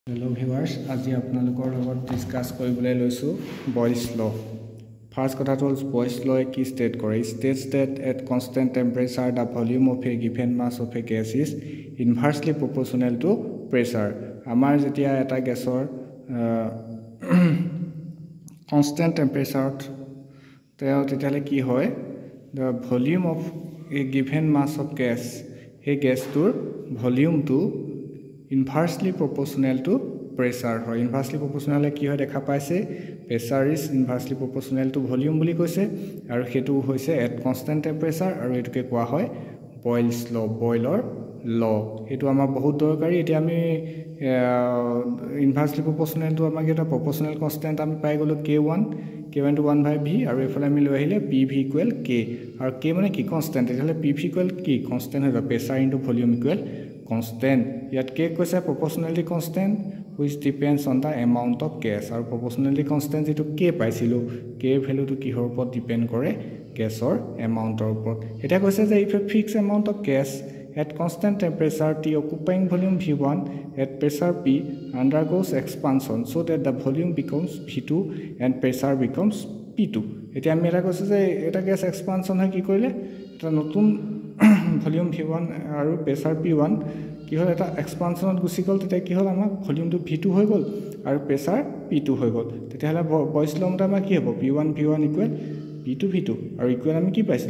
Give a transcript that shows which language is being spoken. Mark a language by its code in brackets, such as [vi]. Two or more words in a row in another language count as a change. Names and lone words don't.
[en] Hello viewers, [as] আজি আপোনালোকৰ লগত ডিসকাস কৰিবলৈ লৈছো বয়লছ ল। ফাৰ্স্ট কথা হ'ল বয়লছ ল কি ষ্টেট কৰে? [en] States that at constant temperature the volume of a given mass of a gas is inversely proportional to pressure. [as] আমাৰ যেতিয়া এটা গেছৰ [en] constant temperature [as] তেতিয়ালে কি হয়? [en] The volume of a given mass of gas, [as] এই গেছটোৰ ভলিউমটো [en] inversely proportional to pressure [as] হয়। [en] Inversely proportional [as] কি হয় দেখা পাইছে? [en] Pressure is inversely proportional to volume [as] বুলি কৈছে আৰু হেতু হৈছে [en] at constant temperature [as] আৰু এটোকে কোৱা হয় বয়লছ ল, বয়লৰ ল। হেতু আমাৰ বহুত দৰকাৰী। এতিয়া আমি [en] inversely proportional to [as] আমাক এটা [en] proportional constant [as] আমি পাই গলো k1 to 1/v আৰু এফালে আমি লৈ আহিলে pv = k আৰু k মানে কি constant। তেতিয়ালে pv = কি constant হয় [en] pressure into volume [as] = constant। [en] Yet k [as] কৈছে [en] proportionality constant which depends on the amount of gas [as] আৰু [en] proportionality constant [as] যেটো k পাইছিলো k ভ্যালু তো কিহৰ ওপৰত ডিপেন্ড কৰে? গ্যাসৰ এমাউন্টৰ ওপৰত। এটা কৈছে যে [en] if a fixed amount of gas at constant temperature T occupying volume V1 at pressure P undergoes expansion so that the volume becomes V2 and pressure becomes P2। [as] এতিয়া আমি এটা কৈছে যে এটা গ্যাস এক্সপানশন হয় কি কৰিলে? এটা নতুন ভলিউম V1 আৰু প্ৰেসাৰ P1 কি হল এটা এক্সপানশনত গুছি গল। তেতিয়া কি হল আমাৰ ভলিউমটো V2 হৈ গল আৰু প্ৰেসাৰ P2 হৈ গল। তেতিয়াহলে বয়লছ ল মতে আমাৰ কি হ'ব? P1 V1 = P2 V2 আৰু ইকুৱেল আমি কি পাইছিলো?